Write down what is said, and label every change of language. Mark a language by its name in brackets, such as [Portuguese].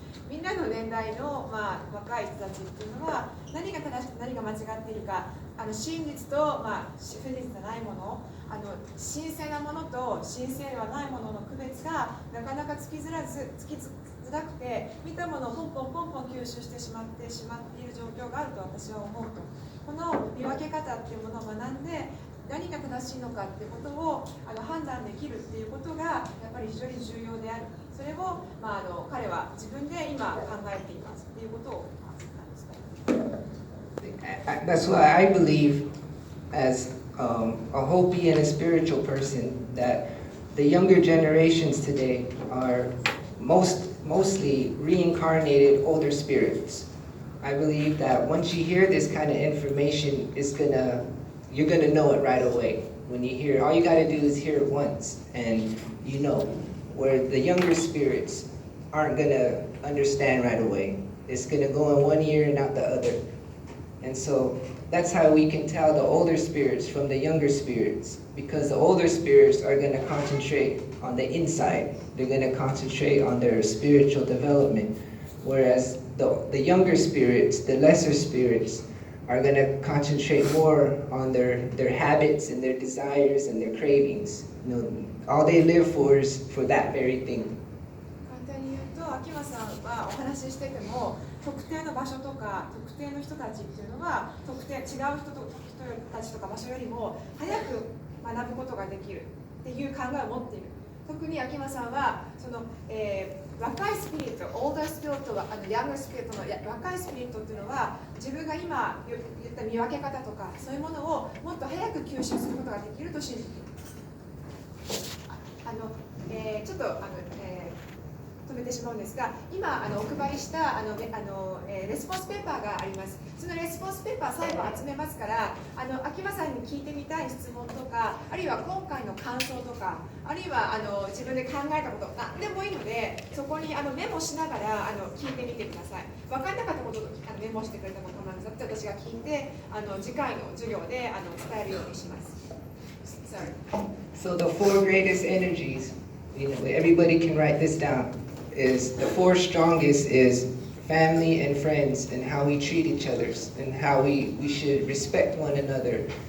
[Japanese] みんなの年代の、若い人たちっていうのは何が正しくて何が間違っているか真実と、不実じゃないもの神聖なものと神聖ではないものの区別がなかなかつきづらくて見たものをポンポン吸収してしまっている状況があると私は思うと。この見分け方っていうものを学んで何が正しいのかっていうことを判断できるっていうことがやっぱり非常に重要である。それを、彼は自分で今考えていますっていうことを [English] That's why I believe, as a Hopi and a spiritual person, that the younger generations today are mostly reincarnated older spirits. I believe that once you hear this kind of information, you're gonna know it right away. When you hear it, all you gotta do is hear it once, and you know. Where the younger spirits aren't gonna understand right away. It's gonna go in one ear and out the other. And so That's how we can tell the older spirits from the younger spirits, because the older spirits are going to concentrate on the inside. They're going to concentrate on their spiritual development, whereas the younger spirits, the lesser spirits, are going to concentrate more on their habits and their desires and their cravings. All they live for is for that very thing. [Japanese] 簡単に言うと、秋間さんはお話ししてても、特定の場所とか特定の人たちっていうのは違う人たちとか場所よりも早く学ぶことができるっていう考えを持っている。特に秋間さんはその、若いスピリット、オーダースピリットはヤングスピリットの若いスピリットっていうのは自分が今言った見分け方とかそういうものをもっと早く吸収することができると信じている。ちょっと止めてしまうんですが、今お配りしたレスポンスペーパーがあります。そのレスポンスペーパー最後集めますから、秋間さんに聞いてみたい質問とか、あるいは今回の感想とか、あるいは自分で考えたこと何でもいいので、そこにメモしながら聞いてみてください。分かんなかったことをメモしてくれたことなんですが、私が聞いて次回の授業で伝えるようにします。 [English] Sorry. So the four greatest energies, everybody can write this down. Is the four strongest is family and friends, and how we treat each other, and how we should respect one another.